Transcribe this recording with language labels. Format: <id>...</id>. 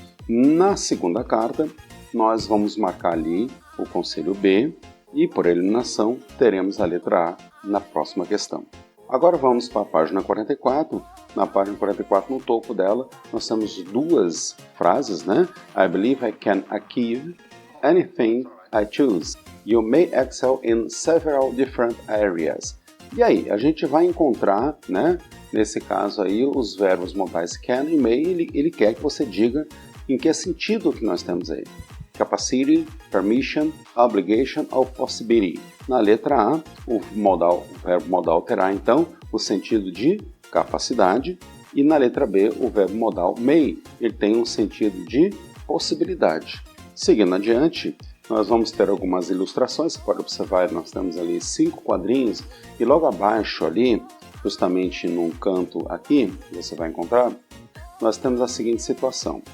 <pt>Na segunda carta, nós vamos marcar ali o conselho B e, por eliminação, teremos a letra A na próxima questão. Agora vamos para a página 44. Na página 44, no topo dela, nós temos 2 frases, né?</pt> <en>I believe I can achieve anything I choose. You may excel in several different areas.</en> <pt>E aí, a gente vai encontrar, né? Nesse caso aí, os verbos modais can e may. Ele quer que você diga em que sentido que nós temos aí.</pt> <en>Capacity, permission, obligation ou possibility.</en> <pt>Na letra A, o verbo modal terá então o sentido de capacidade e na letra B, o verbo modal may, ele tem um sentido de possibilidade. Seguindo adiante, nós vamos ter algumas ilustrações. Você pode observar, nós temos ali 5 quadrinhos e logo abaixo ali, justamente num canto aqui, você vai encontrar, nós temos a seguinte situação.</pt>